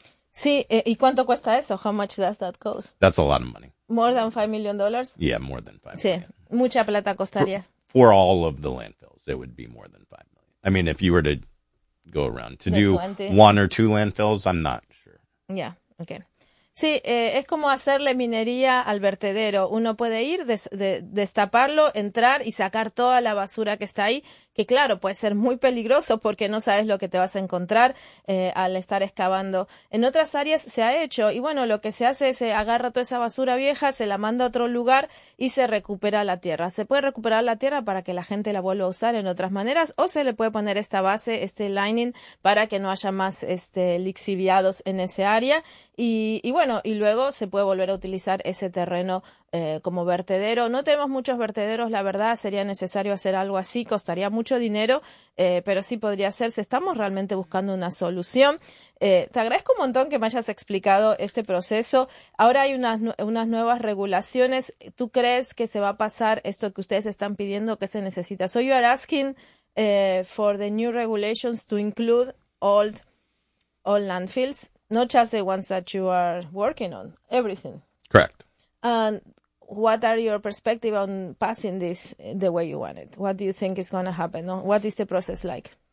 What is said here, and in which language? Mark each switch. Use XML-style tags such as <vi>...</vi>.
<es>Sí, ¿y cuánto cuesta eso?</es> <en>How much does that cost? That's a lot of money. More than $5 million? Yeah, more than $5</en> <es>sí.</es> <en>million.</en> <es>Mucha plata costaría.</es> <en>For all of the landfills, it would be more than $5 million. I mean, if you were to go around to one or two landfills, I'm not sure. Yeah, okay.</en> <es>Sí, es como hacerle minería al vertedero. Uno puede ir, destaparlo, entrar y sacar toda la basura que está ahí, que claro, puede ser muy peligroso porque no sabes lo que te vas a encontrar al estar excavando. En otras áreas se ha hecho, y bueno, lo que se hace es agarra toda esa basura vieja, se la manda a otro lugar y se recupera la tierra. Se puede recuperar la tierra para que la gente la vuelva a usar en otras maneras, o se le puede poner esta base, este lining, para que no haya más lixiviados en ese área. Y bueno, y luego se puede volver a utilizar ese terreno como vertedero. No tenemos muchos vertederos, la verdad, sería necesario hacer algo así, costaría mucho dinero, pero sí podría hacerse. Estamos realmente buscando una solución. Te agradezco un montón que me hayas explicado este proceso. Ahora hay unas nuevas regulaciones. ¿Tú crees que se va a pasar esto que ustedes están pidiendo, que se necesita?</es> <en>So you are asking for the new regulations to include all landfills. Not just the ones that you are working on, everything. Correct. And what are your perspective on passing this the way you want it? What do you think is going to happen? What is the process like?</en>